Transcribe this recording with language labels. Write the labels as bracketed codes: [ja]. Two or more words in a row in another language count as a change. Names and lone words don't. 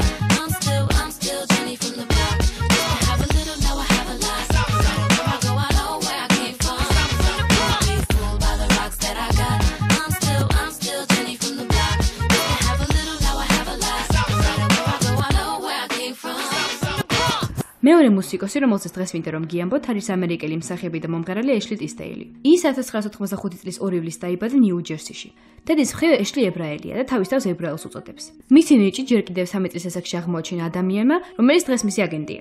[en] I'm still Jenny from the block. Used to have a little, now I have a lot. No matter where I go, I know where I came from. Won't be fooled by the rocks that I got. I'm still Jenny from the block. Used to have a little, now I have a lot. No matter where I go, I [ka] მეორე მუსიკოსი, რომელსაც დღეს მინდა რომ გიამბოთ, არის ამერიკელი მსახიობი და მომღერალი ეშლი ტისტეილი. ის 1985 წლის 2 ივლისს დაიბადა ნიუ-ჯერსიში. დედის მხრივ ეშლი ებრაელია და თავის თავს ებრაელს უწოდებს. მისი ნიჭი ჯერ კიდევ 13 წლის ასაკში აღმოაჩინა ადამიანმა, რომელიც დღეს მისი აგენტია.